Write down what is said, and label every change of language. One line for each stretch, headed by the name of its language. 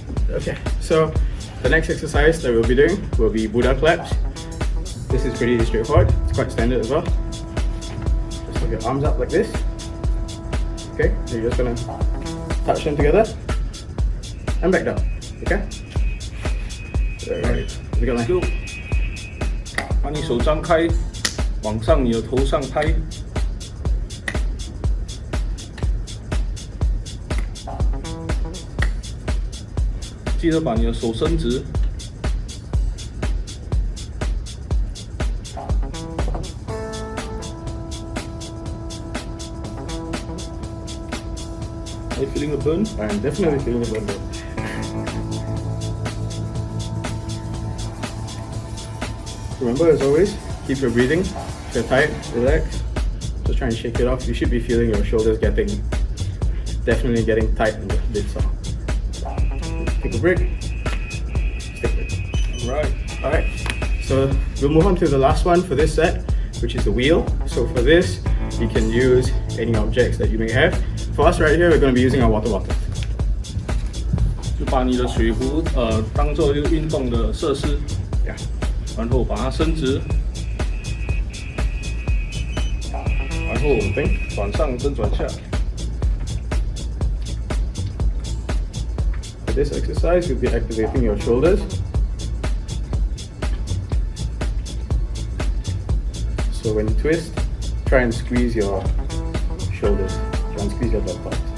English: Okay, so the next exercise that we'll be doing will be Buddha claps. This is pretty straightforward. It's quite standard as well. Just put your arms up like this. Okay, so you're just gonna touch them together and back down. Okay? Alright, Let's go.
Chinese: 把你手张开，往上你的头上拍。记得把你的手伸直。
English: Are you feeling the burn? I'm definitely feeling the burn. Remember, as always, keep your breathing. If you're tight, relax. Just try and shake it off. You should be feeling your shoulders definitely getting tight in the bits. Take a break. Stick with it. Alright. So we'll move on to the last one for this set, which is the wheel. So for this, you can use any objects that you may have. For us right here, we're going to be using our water bottle.
Chinese: 就把你的水壶当做一个运动的设施，
English: Yeah.
Chinese: 然后把它伸直，然后转上跟转下。
English: For this exercise, you'll be activating your shoulders. So when you twist, try and squeeze your shoulders. Try and squeeze your butt part.